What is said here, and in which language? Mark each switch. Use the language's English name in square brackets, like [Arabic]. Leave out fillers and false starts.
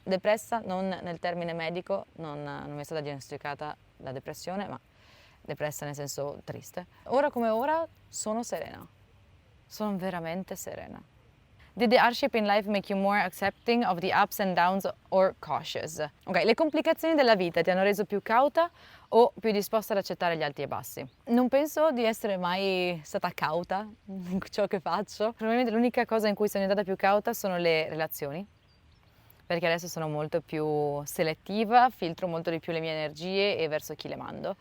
[Italian] Depressa non nel termine medico, non mi è stata diagnosticata la depressione, ma depressa nel senso triste. Ora come ora sono serena, sono veramente serena. [English] Did the hardship in life make you more accepting of the ups and downs or cautious? [Italian] Ok, le complicazioni della vita ti hanno reso più cauta o più disposta ad accettare gli alti e bassi? Non penso di essere mai stata cauta in ciò che faccio. Probabilmente l'unica cosa in cui sono diventata più cauta sono le relazioni, perché adesso sono molto più selettiva, filtro molto di più le mie energie e verso chi le mando.